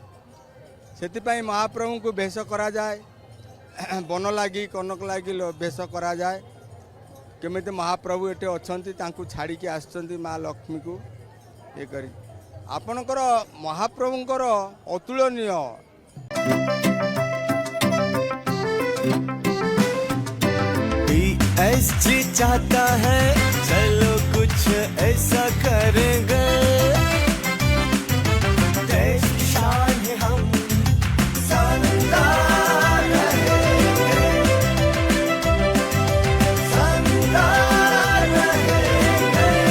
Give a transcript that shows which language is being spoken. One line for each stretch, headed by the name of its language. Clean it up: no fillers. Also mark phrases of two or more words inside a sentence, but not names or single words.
Odia: ସେଥିପାଇଁ ମହାପ୍ରଭୁଙ୍କୁ ବେଶ କରାଯାଏ, ବନ ଲାଗି କନକ ଲାଗି ବେଶ କରାଯାଏ। କେମିତି ମହାପ୍ରଭୁ ଏଠି ଅଛନ୍ତି, ତାଙ୍କୁ ଛାଡ଼ିକି ଆସିଛନ୍ତି ମା ଲକ୍ଷ୍ମୀକୁ ଇଏ କରି। ଆପଣଙ୍କର ମହାପ୍ରଭୁଙ୍କର ଅତୁଳନୀୟ।
Hindi: PSG चाहता है चलो कुछ ऐसा करेंगे, देश की शान है हम शानदार रहेंगे, शानदार रहेंगे।